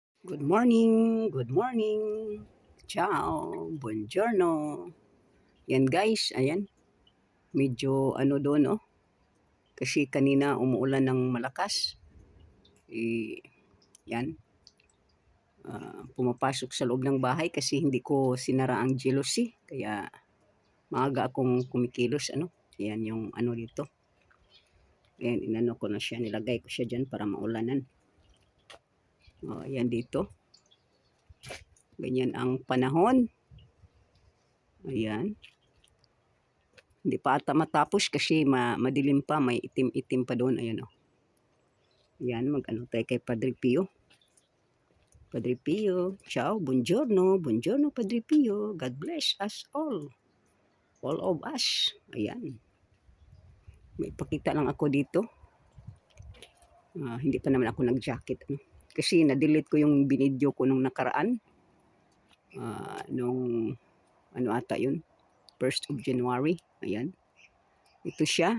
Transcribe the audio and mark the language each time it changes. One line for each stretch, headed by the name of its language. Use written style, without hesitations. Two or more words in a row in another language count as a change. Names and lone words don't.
English: Good morning, good morning.
Italian: Ciao, buongiorno.
Filipino: Yan guys, ayan. Medyo ano doon, oh. Kasi kanina umuulan ng malakas. Yan. Pumapasok sa loob ng bahay kasi hindi ko sinara ang jealousy. Kaya maaga akong kumikilos, ano. Yan yung ano dito. Yan, inano ko na siya. Nilagay ko siya dyan para maulanan. Yan dito. Ganyan ang panahon. Ayan. Hindi pa ata matapos kasi madilim pa, may itim-itim pa doon. Ayan, oh. Yan, mag-ano tayo kay Padre Pio.
Italian: Padre Pio, ciao, buongiorno, buongiorno Padre Pio.
English: God bless us all of us.
Filipino: Ayan. May pakita lang ako dito. Hindi pa naman ako nag-jacket. Ano? Kasi na-delete ko yung binidyo ko nung nakaraan. Nung ano ata yun, 1st of January. Ayan. Ito siya.